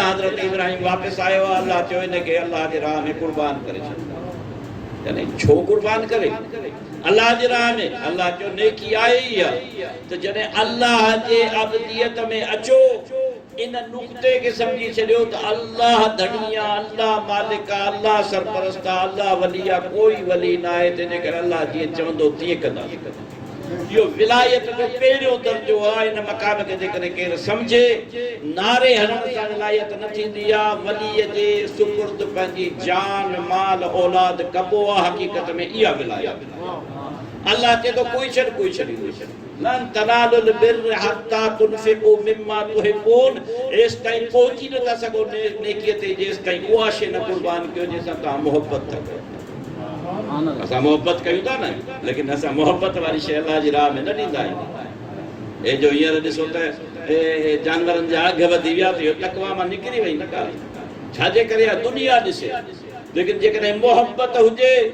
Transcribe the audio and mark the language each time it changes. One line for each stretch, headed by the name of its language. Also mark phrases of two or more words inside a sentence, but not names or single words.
Sindhi: हज़रत इब्राहिम वापसि आयो आहे अल्लाह चयो हिनखे अल्लाह जे राह में क़ुर्बान करे छॾियो यानी छो क़ुर्बान करे अल्लाह जे राह में अल्लाह चयो नेकी आहे ई आहे त जॾहिं अल्लाह जे अबदियत में अचो इन नुक़्ते के समझी छॾियो त अल्लाह धनिया अल्लाह मालिका अल्लाह सरपरस्ता अल्लाह वलिया कोई वली न आहे तंहिंजे करे अल्लाह जीअं चवंदो तीअं कंदासीं यो विलायत जो पहिरियों दर्जो आहे इन मकाम खे जेकॾहिं केरु सम्झे नारे हणण सां विलायत न थींदी आहे वलीअ जे सुपुर्द पंहिंजी जान माल औलाद कबो आहे हक़ीक़त में इहा विलायत अल्लाह चए थो कोई छॾ
Arabic: لن تنالوا البر حتى تنفقوا مما تحبون
Sindhi: एस ताईं पहुची नथा सघो नेकीअ ते जेस ताईं उहा शइ न कुर्बान कयो जंहिंसां तव्हां मोहबत था कयो असां मोहबत कयूं था न लेकिन असां मोहबत वारी शइ अल्लाह जी राह में न ॾींदा आहियूं ए जो हींअर ॾिसो त जानवरनि जा अघ वधी विया त इहो तकवा मां निकिरी वई न ॻाल्हि छाजे करे आहे दुनिया ॾिसे लेकिन जेकॾहिं मोहबत हुजे